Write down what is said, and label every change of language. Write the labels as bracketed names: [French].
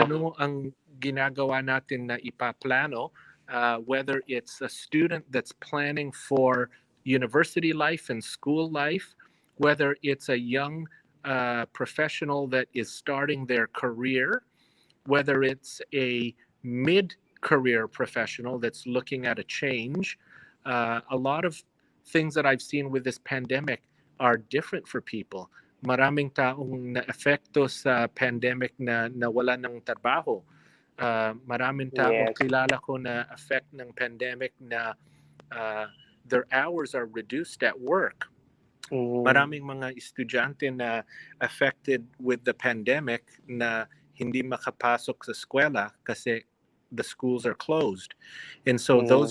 [Filipino] ano ang ginagawa natin na ipaplano, [English] whether it's a student that's planning for university life and school life, whether it's a young professional that is starting their career, whether it's a mid career professional that's looking at a change. A lot of things that I've seen with this pandemic are different for people. [Filipino] Maraming taong na-epekto sa pandemic na nawala ng trabaho. Maraming taong [English] Yes. [Filipino] kilala ko na effect ng pandemic na uh, [English] their hours are reduced at work. Mm-hmm. [Filipino] Maraming mga estudyante na [English] affected with the pandemic [Filipino] na hindi makapasok sa eskwela kasi [English] the schools are closed. And so those